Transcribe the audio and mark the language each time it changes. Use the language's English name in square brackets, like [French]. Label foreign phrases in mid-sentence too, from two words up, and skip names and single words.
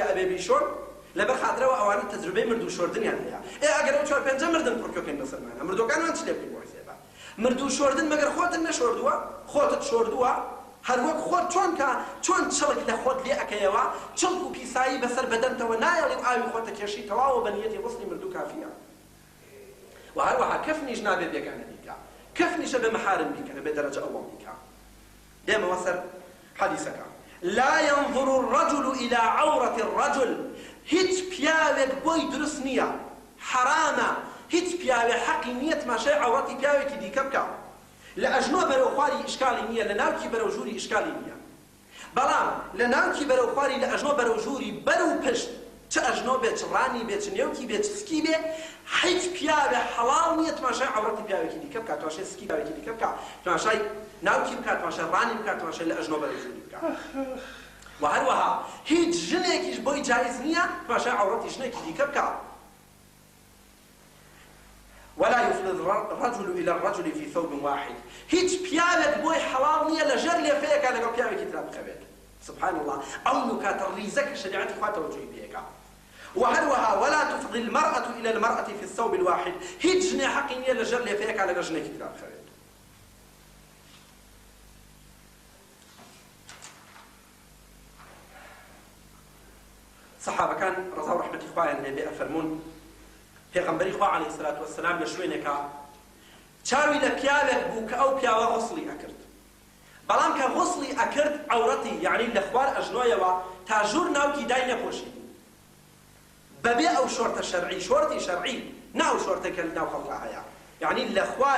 [Central Kurdish] ئەبێ بیشۆن لەبەر خاترەوە ئەوانە تەجروبەی مردوو شۆردنیان هەیە ئەگەر ئەو 4-5 مردن پڕکۆکەین بەسەرمانە مردوەکانمان چ لێ بکەین بۆ حسێبە مردوو شۆردن مەگەر خۆتت نەشۆردووە خۆتت شۆردووە هەر وەک خۆت چۆن چڵک لە خۆت لێ ئەکەیەوە چڵک و پیسایی بەسەر بەدەنتەوە نایەڵی و ئاوی خۆتە کێشی تەواوە بە نیەتی غوسڵی مردوو کافیە و هەروەها کەفنیش نابێ بێگانە بیکە کەفنیشە بە مەحارم بیکە بێ دەرەجە ئەوڵ بیکە دێمەوە سەر حەدیسەکە لا [Arabic] ينظر الرجل إلى عورة الرجل [Central Kurdish] هیچ پیاوێک بۆی دروست نییە حرامە هیچ پیاوێ حەقی نییە تماشای عورەتی پیاوێکی دیکە بکە لە ئەژنۆ بەرەو خواری ئیشکالی نییە لە ناوکی بەرەو ژووری ئیشکالی نییە بەڵام لە ناوکی بەرەو خواری لە ئەژنۆ بەرەو ژووری بەرەو پشت چ ئەژنۆ بێ چ ڕانی بێ چ نێوکی بێ چ سکی بێ هیچ پیاوێ حەڵاڵ نییە تماشای عورەتی پیاوێکی دیکە بکات تماشای سکی پیاوێکی دیکە بکات تماشای ناوکی بکات تماشای ڕانی بکات تماشای لە ئەژنۆ بەرەو ژووری بکات و هەروەها هیچ ژنێکیش بۆی جایز نییە تماشای عورەتی ژنێکی دیکە بکات [Arabic] ولا يفضي الرجل إلى الرجل في ثوب واحد [Central Kurdish] هیچ پیاوێک بۆی حەڵاڵ نییە لە ژەر لێفەیەکە لەگەڵ پیاوێکی ترا بخەوێت [Arabic] سبحان الله [Central Kurdish] ئەو نکاتە ڕیزە کە شەریعەتی خوا تەوەجوهی پێیەکە وهروها [Arabic] ولا تفضي المرأة إلى المرأة في الثوب الواحد [Central Kurdish] هیچ ژنێ حەقی نییە لە ژەر لێفەیەکە لەگەڵ ژنێکی ترا بخەوێت صحابەکان ڕەزا و ڕەحمەتی خوایان لێبێ ئەفەرموون پێغەمبەری خوا [Arabic] عەلەیهی سەلاتو وەسەلام [Central Kurdish] لە شوێنێکە چاوی لە پیاوێک بوو کە ئەو پیاوە غوسڵی ئەکرد بەڵام کە غوسڵی ئەکرد عەورەتی یعنی لە خوار ئەژنۆیەوە تا ژوور ناوکی دای نەپۆشی بەبێ ئەو شۆرتە شەرعی شۆرتی شەرعی ناو شۆرتێکە لە ناو خەڵقا هەیە یعنی لە خوار